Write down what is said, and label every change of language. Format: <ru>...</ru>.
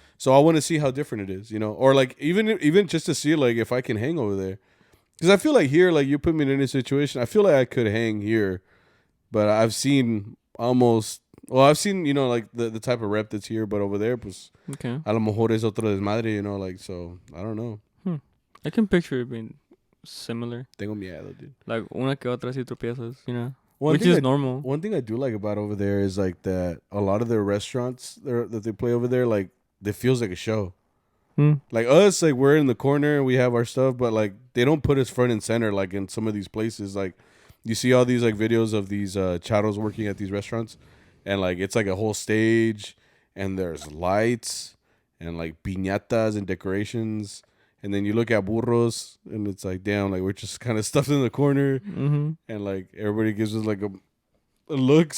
<en>So I want to see how different it is, you know, or like even just to see like if I can hang over there, because I feel like here, like you put me in a situation, I feel like I could hang here, but I've seen you know, like the type of rep that's here, but over there, pues, okay,</en> <es>a lo mejor es otro desmadre,</es> <en>you know, like, so I don't know. I can picture it being similar.</en> <es>Tengo miedo, dude. Like una que otra si tropiezas,</es> <en>you know. Which is normal. One thing I do like about over there is like that a lot of their restaurants that they play over there, like, it feels like a show. Like us, like we're in the corner, we have our stuff, but like they don't put us front and center like in some of these places. Like you see all these like videos of these charros working at these restaurants, and like it's like a whole stage, and there's lights and like piñatas and decorations, and then you look at burros, and it's like, damn, like we're just kind of stuffed in the corner, and like everybody gives us like a look.</en>